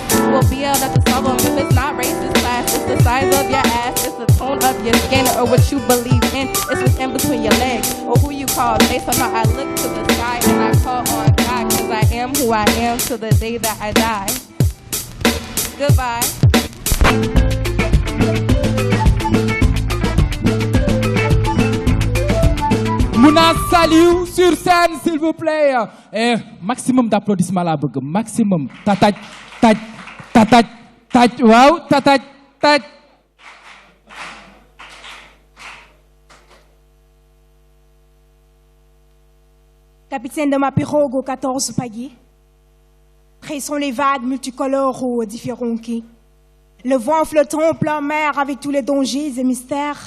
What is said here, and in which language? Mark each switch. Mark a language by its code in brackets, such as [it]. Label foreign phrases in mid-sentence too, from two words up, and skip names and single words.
[en] We'll be able to solve them if it's not racist class. It's the size of your ass, it's the tone of your skin, or what you believe in. It's what's in between your legs, or who you call. Based on how I look to the sky and I call on God, cause I am who I am till the day that I die. Goodbye. [fr] Mouna Saliou sur scène, s'il vous plaît. Et maximum d'applaudissements là, maximum. Tataj, taj, tataj, taj, wow, tataj, taj. Capitaine de ma pirogue aux 14 pagaies, tressons les vagues multicolores aux différents quais. Le vent flottant en plein mer avec tous les dangers et mystères.